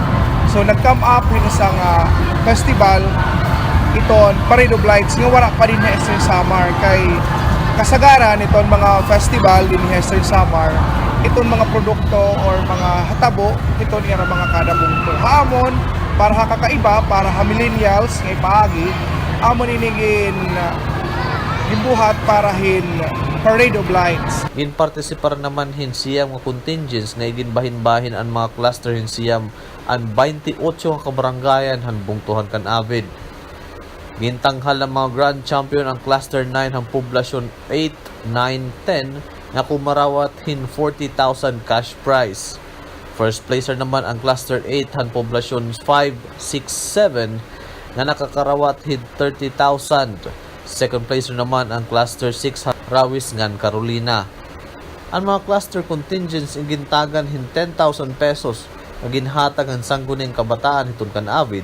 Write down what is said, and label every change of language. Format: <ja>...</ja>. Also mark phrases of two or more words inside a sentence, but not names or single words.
<war>So nag-come up hin isang festival iton Parade of Lights nga wala pa din sa Eastern Samar kay kasagaran iton mga festival din sa Eastern Samar iton mga produkto or mga hatabo iton nga mga kada bungto hamon para kakaiba para ha millennials nga ipaagi amon inigin gibuhat para hin Parade of Lights. In participar naman hin siyam nga contingents nga iginbahin-bahin ang mga cluster hin siyam ang 28 nga kabarangayan han bungtuhan kan Avid. Gintanghal ang mga</war> <en>grand champion</en> <war>ang cluster 9 ang poblasyon 8, 9, 10 nga kumarawat hin 40,000</war> <en>cash prize. First placer</en> <war>naman ang cluster 8 han poblasyon 5, 6, 7 nga nakakarawat hin 30,000.</war> <en>Second placer</en> <war>naman ang cluster 6 Rawis ngan Carolina. Ang mga</war> <en>cluster contingents</en> <war>gintagan hin 10,000 pesos nga ginhatag ang sangguning kabataan hiton kan Avid.</war>